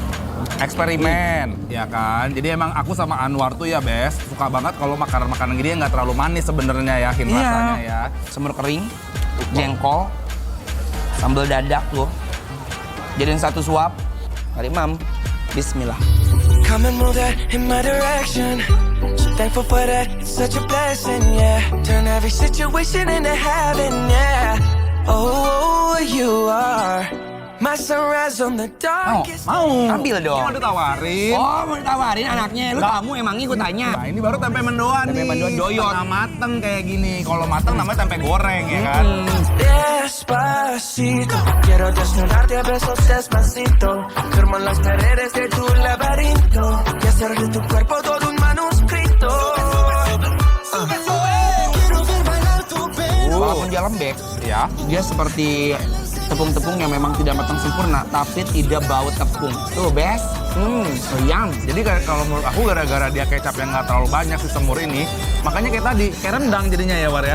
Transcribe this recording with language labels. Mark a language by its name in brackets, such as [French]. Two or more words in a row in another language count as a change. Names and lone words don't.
[Indonesian] Eksperimen, ya kan? Jadi emang aku sama Anwar tuh ya, Bes, suka banget kalau makanan-makanan gini nggak terlalu manis sebenarnya ya, rasanya ya. Semur kering, jengkol, sambal dadak tuh. Jadiin satu suap. Mari mam, bismillah. [English] Come and move that in my direction. thankful for that, it's such a blessing, yeah. Turn every situation into heaven, yeah. Oh, you are my sunrise on the darkest. [Indonesian] Mau. Ambil dong. Mau ditawarin. Oh, mau ditawarin anaknya. Lu kamu emangnya ikut tanya. Nah, ini baru tempe mendoan Tempe nih. mendoan doyot. Setengah mateng kayak gini. Kalau mateng namanya tempe goreng ya kan. [Spanish] Despacito, quiero desnudarte a besos despacito. Firmo en las paredes de tu laberinto y hacer de tu cuerpo todo un manuscrito. [Indonesian] Walaupun dia lembek, Ya. dia seperti tepung-tepung yang memang tidak matang sempurna, tapi tidak bau tepung. Tuh, Bes. Yum. Jadi kalau menurut aku gara-gara dia kecap yang nggak terlalu banyak si semur ini, makanya kayak tadi, kayak rendang jadinya ya War ya.